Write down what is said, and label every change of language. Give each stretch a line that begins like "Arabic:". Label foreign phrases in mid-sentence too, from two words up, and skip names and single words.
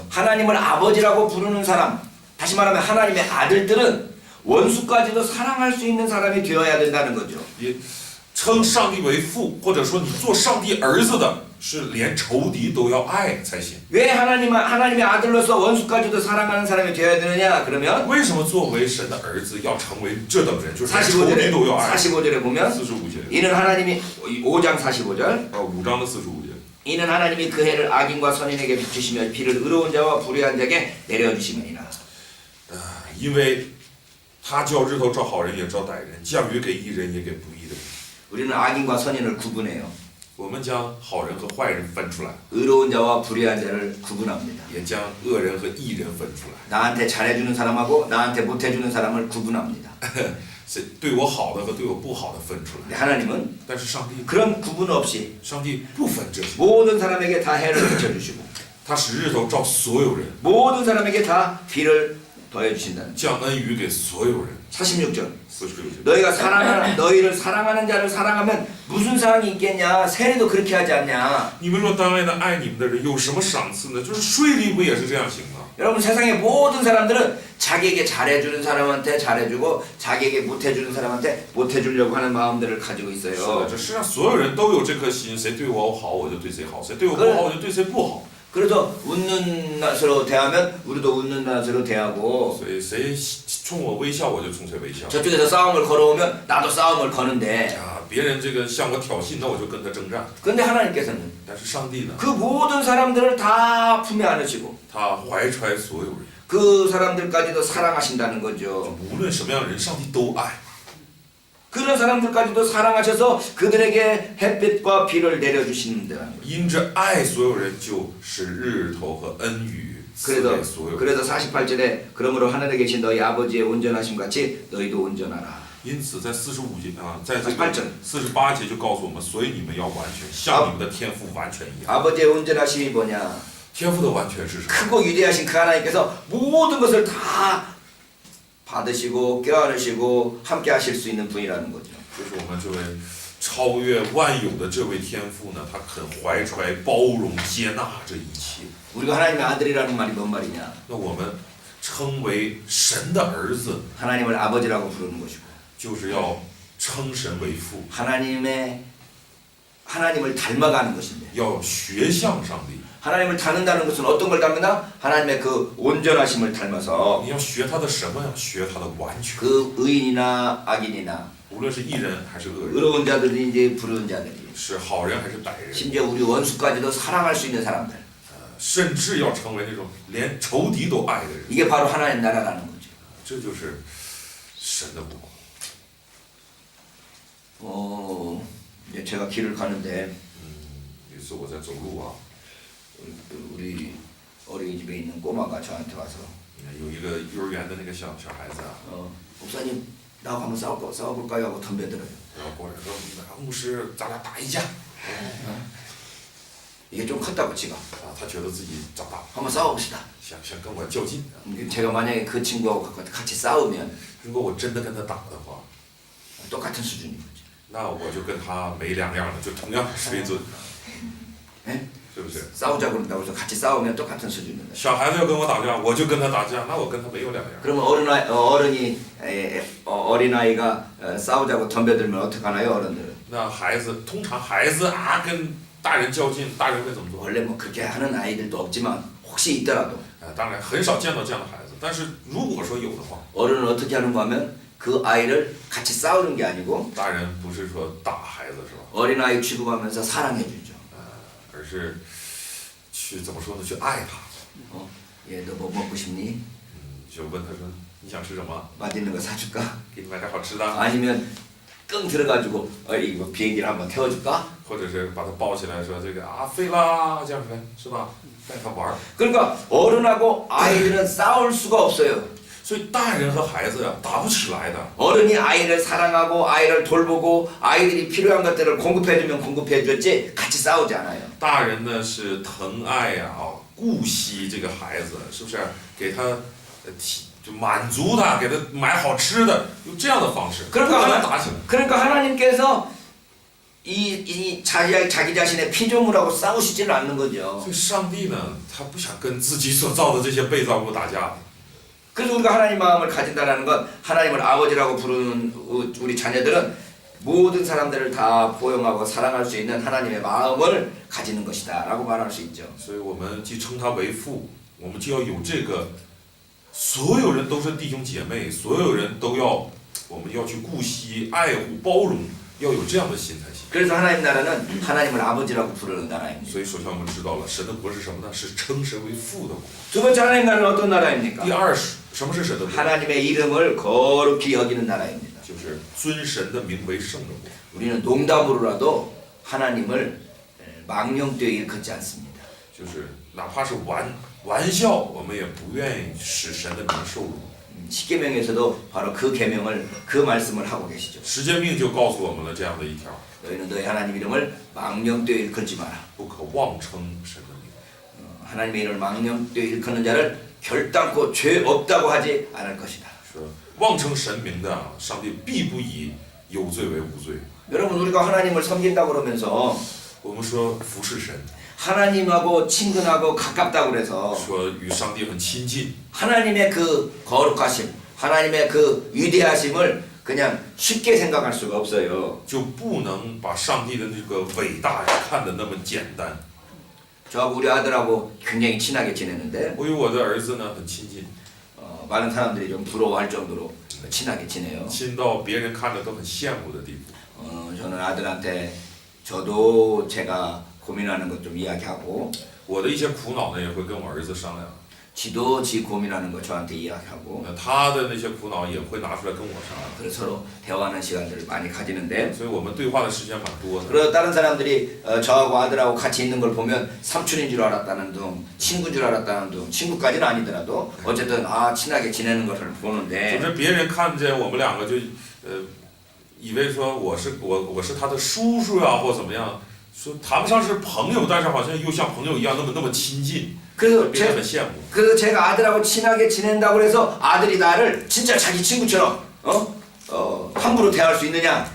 Korean: 하나님을 아버지라고 부르는 사람, 다시 말하면 하나님의 아들들은 원수까지도 사랑할 수 있는 사람이 되어야 된다는 거죠.
Chinese: 也称上帝为父，或者说你做上帝儿子的，是连仇敌都要爱才行。
Korean: 왜 하나님의 아들로서 원수까지도 사랑하는 사람이 되어야 되느냐? 그러면
Chinese: 为什么作为神的儿子要成为这等人，就是连仇敌
Korean: 45절에
Chinese: 都要爱？
Korean: 45절에 보면
Chinese: 45节，
Korean: 이는 하나님이 5장 45절
Chinese: 5 章的45节。
Korean: 이는 하나님이 그 해를 악인과 선인에게 비추시며 비를 의로운 자와 불의한 자에게 내려주시느니라.
Chinese: 因为他叫日头照好人也照歹人，降雨给义人也给不义的人。
Korean: 우리는 악인과 선인을 구분해요.
Chinese: 我们将好人和坏人分出来，
Korean: 의로운 자와 불의한 자를 구분합니다.
Chinese: 也将恶人和义人分出来。
Korean: 나한테 잘해주는 사람하고 나한테 못해주는 사람을 구분합니다.
Chinese: 是对我好的和对我不好的分出来。
Korean: 근데 하나님은
Chinese: 但是上帝，
Korean: 그런 구분 없이
Chinese: 上帝不分这些，
Korean: 모든 사람에게 다 해를 비춰주시고
Chinese: 他使日头照所有人，
Korean: 모든 사람에게 다 비를 더해주신다는
Chinese: 降恩雨给所有人。
Korean: 46절
Chinese: 46节，
Korean: 너희를 사랑하는 자를 사랑하면 무슨 상이 있겠냐? 세례도 그렇게 하지 않냐?
Chinese: 你们若当爱那爱你们的人，有什么赏赐呢？就是税吏不也是这样行吗？
Korean: 여러분 세상의 모든 사람들은 자기에게 잘해주는 사람한테 잘해주고 자기에게 못해주는 사람한테 못해주려고 하는 마음들을 가지고
Chinese: 是的，
Korean: 있어요.
Chinese: 这世上所有人都有这颗心，谁对我好我就对谁好，谁对我不好我就对谁不好。
Korean: 그래서 웃는 낯으로 대하면 우리도 웃는 낯으로 대하고
Chinese: 所以谁冲我微笑，我就冲谁微笑。
Korean: 저쪽에서 싸움을 걸어오면 나도 싸움을 거는데
Chinese: 啊，别人这个向我挑衅，那我就跟他征战。
Korean: 그런데 하나님께서는
Chinese: 但是上帝呢，
Korean: 그 모든 사람들을 다 품에 안으시고
Chinese: 他怀揣所有人，
Korean: 그 사람들까지도 사랑하신다는 거죠.
Chinese: 无论什么样的人，上帝都爱。
Korean: 그런 사람들까지도 사랑하셔서 그들에게 햇빛과 비를 내려주시는데
Chinese: 因着爱所有人，就是日头和恩雨赐给所有人。
Korean: 그래서 48절에 그러므로 하늘에 계신 너희 아버지의 온전하심 같이 너희도 온전하라.
Chinese: 因此，在45节啊，在这 48 个节 48节就告诉我们，所以你们要完全，像你们的天赋完全一样。
Korean: 아버지의 온전하심이 뭐냐?
Chinese: 天赋的完全是什么？
Korean: 크고 위대하신 그 하나님께서 모든 것을 다 받으시고 껴안으시고 함께 하실 수 있는 분이라는 거죠.
Chinese: 就是我们这位超越万有的这位天父呢，他肯怀揣、包容、接纳这一切。
Korean: 우리가 하나님의 아들이라는 말이 뭔 말이냐?
Chinese: 那我们称为神的儿子，
Korean: 하나님을 아버지라고 부르는 것이고
Chinese: 就是要称神为父，
Korean: 하나님을 닮아가는 것인데
Chinese: 要学像上帝。
Korean: 하나님을 닮는다는 것은 어떤 걸 닮는다? 하나님의 그 온전하심을 닮아서
Chinese: 你要学他的什么呀？学他的完全。
Korean: 그 의인이나 악인이나
Chinese: 无论是义人还是恶人，
Korean: 의로운 자들인지 불의한 자들이
Chinese: 是好人还是歹人，
Korean: 심지어 우리 원수까지도 사랑할 수 있는 사람들
Chinese: 甚至要成为那种连仇敌都爱的人，
Korean: 이게 바로 하나님 나라라는 거죠.
Chinese: 这就是神的国。
Korean: 이제 제가 길을 가는데
Chinese: 有一次我在走路啊，
Korean: 우리 어린이집에 있는 꼬마가 저한테 와서
Chinese: 有一个幼儿园的那个小孩子啊，
Korean: 목사님 나하고 한번 싸워볼까요? 하고 덤벼들어요.
Chinese: 然后过来说：“牧师，咱俩打一架。
Korean: 이게 좀 컸다고 지가
Chinese: 啊，他觉得自己长大，
Korean: 한번 싸워봅시다.
Chinese: 想跟我较劲。
Korean: 제가 만약에 그 친구하고 같이 싸우면
Chinese: 如果我真的跟他打的话，
Korean: 똑같은 수준인 거죠.
Chinese: 那我就跟他没两样了，就同样水准，
Korean: 예?
Chinese: 是不是？
Korean: 싸우자고 그런다고 해서 같이 싸우면 똑같은 수준입니다.
Chinese: 小孩子要跟我打架，我就跟他打架，那我跟他没有两样。
Korean: 그러면 어린아이가 싸우자고 덤벼들면 어떡하나요? 어른들은
Chinese: 那通常孩子啊跟大人较劲，大人会怎么做？
Korean: 원래 뭐 그렇게 하는 아이들도 없지만 혹시 있더라도
Chinese: 当然很少见到这样的孩子，但是如果说有的话，
Korean: 어른은 어떻게 하는가 하면 그 아이를 같이 싸우는 게 아니고
Chinese: 大人不是说打孩子是吧？
Korean: 어린아이 취급하면서 사랑해주죠.
Chinese: 而是去怎么说呢？去爱他。
Korean: 얘 너 뭐 먹고 싶니?
Chinese: 就问他说你想吃什么？
Korean: 맛있는 거 사줄까?
Chinese: 给你买点好吃的，
Korean: 아니면 끙 들어가지고 이거 비행기를 한번 태워줄까?
Chinese: 或者是把他抱起来说这个啊飞啦这样子是吧？带他玩儿。
Korean: 그러니까 어른하고 아이들은 싸울 수가 없어요.
Chinese: 所以大人和孩子呀打不起来的。
Korean: 어른이 아이를 사랑하고 아이를 돌보고 아이들이 필요한 것들을 공급해주면 공급해줬지 같이 싸우지 않아요.
Chinese: 大人呢是疼爱呀顾惜这个孩子，是不是？给他就满足他，给他买好吃的，用这样的方式，不
Korean: 그러니까
Chinese: 可能打起来。
Korean: 그러니까 하나님께서 이 자기 자신의 피조물하고 싸우시지는 않는 거죠.
Chinese: 所以上帝呢，他不想跟自己所造的这些被造物打架。
Korean: 그래서 우리가 하나님 마음을 가진다라는 건 하나님을 아버지라고 부르는 우리 자녀들은 모든 사람들을 다 포용하고 사랑할 수 있는 하나님의 마음을 가지는 것이다라고 말할 수 있죠.
Chinese: 所以我们既称他为父，我们就要有这个，所有人都是弟兄姐妹，所有人都要，我们要去顾惜、爱护、包容，要有这样的心才行。
Korean: 그래서 하나님 나라는 하나님을 아버지라고 부르는 나라입니다.
Chinese: 所以首先我们知道了，神的国是什么呢？是称神为父的国。
Korean: 두 번째 하나님 나라는 어떤 나라입니까?
Chinese: 第二是什么是神的国？
Korean: 하나님의 이름을 거룩히 여기는 나라입니다.
Chinese: 就是尊神的名为圣的国。
Korean: 우리는 농담으로라도 하나님을 망령되이 일컫지 않습니다.
Chinese: 就是哪怕是玩笑，我们也不愿意使神的名受辱。
Korean: 십계명에서도 바로 그 계명을 그 말씀을 하고 계시죠.
Chinese: 十诫命就告诉我们了这样的一条：
Korean: 너희는 너희 하나님 이름을 망령되이 일컫지 마라.
Chinese: 不可妄称神的名。
Korean: 하나님의 이름을 망령되이 일컫는 자를 결단코 죄 없다고 하지 않을 것이다.
Chinese: 说妄称神名的，上帝必不以有罪为无罪。
Korean: 여러분 우리가 하나님을 섬긴다고 그러면서
Chinese: 我们说服侍神，
Korean: 하나님하고 친근하고 가깝다고 그래서
Chinese: 说与上帝很亲近，
Korean: 하나님의 그 거룩하심, 하나님의 그 위대하심을 그냥 쉽게 생각할 수가 없어요.
Chinese: 就不能把上帝的这个伟大看得那么简单。
Korean: 저하고 우리 아들하고 굉장히 친하게 지내는데
Chinese: 我与我的儿子呢很亲近，
Korean: 많은 사람들이 좀 부러워할 정도로 친하게 지내요.
Chinese: 亲到别人看着都很羡慕的地步。
Korean: 저는 아들한테 저도 제가 고민하는 것 좀 이야기하고
Chinese: 我的一些苦恼呢，也会跟我儿子商量。
Korean: 지도 지 고민하는 거 저한테 이야기하고
Chinese: 他的那些苦恼也会拿出来跟我商量。
Korean: 그래서 서로 대화하는 시간들을 많이 가지는데
Chinese: 所以我们对话的时间蛮多的。
Korean: 그리고 다른 사람들이 저하고 아들하고 같이 있는 걸 보면 삼촌인 줄 알았다는 둥, 친구인 줄 알았다는 둥, 친구까지는 아니더라도 어쨌든 친하게 지내는 것을
Chinese: 总
Korean: 보는데
Chinese: 之别人看见我们两个就以为说我是他的叔叔呀、或怎么样，说谈不上是朋友，但是好像又像朋友一样那么亲近，
Korean: 그래서
Chinese: 别人很羡慕。
Korean: 그래서 제가 아들하고 친하게 지낸다고 해서 아들이 나를 진짜 자기 친구처럼 함부로 대할 수 있느냐?